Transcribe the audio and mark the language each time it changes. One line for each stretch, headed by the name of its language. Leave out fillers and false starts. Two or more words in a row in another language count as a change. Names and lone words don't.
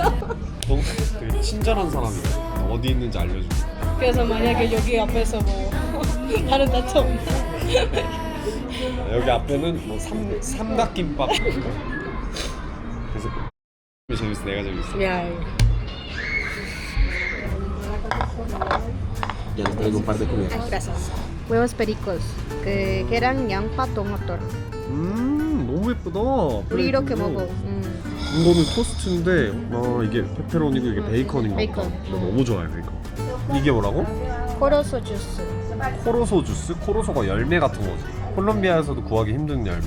Korean: 너 되게 친절한 사람이야. 어디 있는지 알려주고. 그래서 만약에 여기 앞에서 뭐 다른 다쳐 없나? 여기 앞에는 뭐 삼각김밥. 그래서 재밌어. 내가 재밌어. 야.
Spanish: Ya les traigo un par de comidas. Gracias. Huevos pericos.
Korean: 계란, 양파, 토마토. 너무 예쁘다. 우리 이렇게 먹어. 이거는 토스트인데 이게 페페로니고 이게 베이컨인가 베이컨. 보다. 나 너무 좋아해 베이컨. 이게 뭐라고? 코로소 주스. 코로소 주스? 코로소가 열매 같은 거지. 콜롬비아에서도 구하기 힘든 열매.